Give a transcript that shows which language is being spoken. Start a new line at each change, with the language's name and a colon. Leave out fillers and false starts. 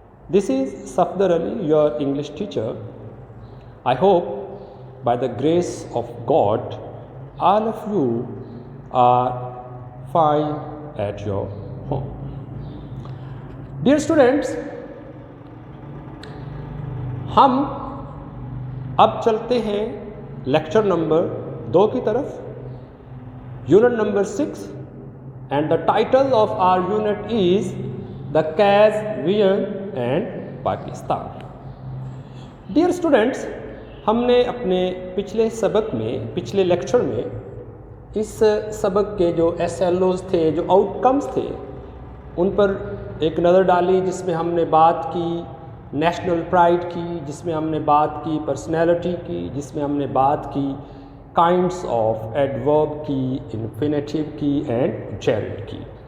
English: This is Safdar Ali, your English teacher. I hope by the grace of God, all of you are fine at your home. Dear students,
Hindi: हम अब चलते हैं lecture number 2 की तरफ.
English: Unit number 6, and the title of our unit is The Kaz Vision and Pakistan. Dear students,
Hindi: हमने अपने पिछले lecture में इस सबक के जो SLOs थे, जो आउटकम्स थे, उन पर एक नज़र डाली, जिसमें हमने बात की नेशनल प्राइड की, जिसमें हमने बात की पर्सनैलिटी की, जिसमें हमने बात की काइंड्स ऑफ एडवर्ब की, इन्फिनेटिव की एंड जेरेंड की.